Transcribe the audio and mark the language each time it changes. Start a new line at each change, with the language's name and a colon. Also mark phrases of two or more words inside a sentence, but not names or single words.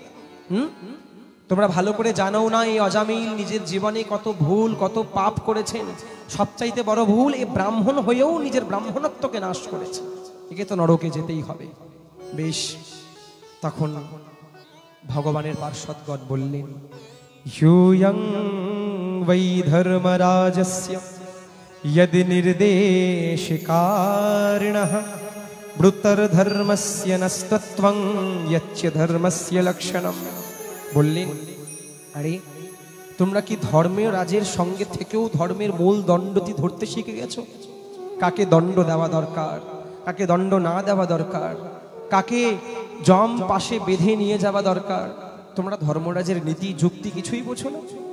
Bangla: তোমরা ভালো করে জানো না এই অজামিল নিজের জীবনে কত ভুল কত পাপ করেছেন। সবচাইতে বড় ভুল, এ ব্রাহ্মণ হয়েও নিজের ব্রাহ্মণত্বকে নাশ করেছে, একে তো নরকে যেতেই হবে। বেশ, তখন ভগবানের পার্শ্বদগণ বললেন,
Sanskrit: ইয়ং বৈ ধর্মরাজস্য यदि निर्देशिकारिणः ब्रूतर्धर्मस्य नस्तत्वं यच्च धर्मस्य लक्षणम्।
Bangla: বললেন, আরে তোমরা কি ধর্মের রাজের সঙ্গে থেকেও ধর্মের মূল দণ্ডটি ধরতে শিখে গেছো? কাকে দণ্ড দেওয়া দরকার, কাকে দণ্ড না দেওয়া দরকার, কাকে জম পাশে বেঁধে নিয়ে যাওয়া দরকার, তোমরা ধর্মরাজের নীতি যুক্তি কিছুই বোঝো না।